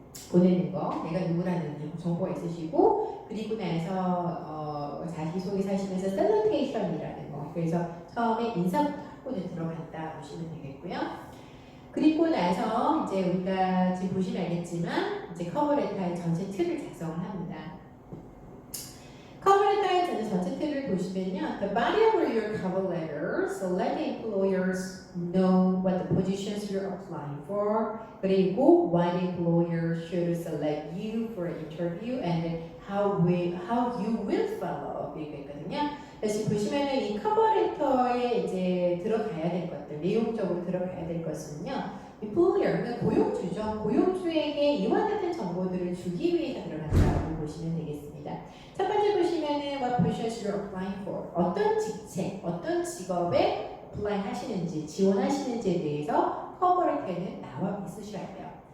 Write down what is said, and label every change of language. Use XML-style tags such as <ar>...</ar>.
<ko>보내는 거, 내가 누구라는 정보가 있으시고, 그리고 나서 자기소개서 하시면서 셀러테이션이라는 거, 그래서 처음에 인사부터 하고 들어갔다 보시면 되겠고요. 그리고 나서 이제 우리가 지금 보시면 알겠지만 이제 커버레터의 전체 틀을 작성을 합니다. 커버레터의 전체 틀을 보시면요,</ko> <en>the body of your cover letter, so let the employers know what the positions you're applying for. 그리고 why the employer should select you for an interview and how you will follow up</en> <ko>이게 있거든요. 그래서 보시면은 이 커버레터에 이제 들어가야 될 것들, 내용적으로 들어가야 될 것은요, employer, 그러니까 고용주죠. 고용주에게 이와 같은 정보들을 주기 위해서 들어간다고 보시면 되겠습니다. 첫 번째 보시면은</ko> <en>what positions you're applying for,</en> <ko>어떤 직책, 어떤 직업에 apply 하시는지, 지원하시는지에 대해서 커버레터에는 나와 있으셔야 돼요.</ko>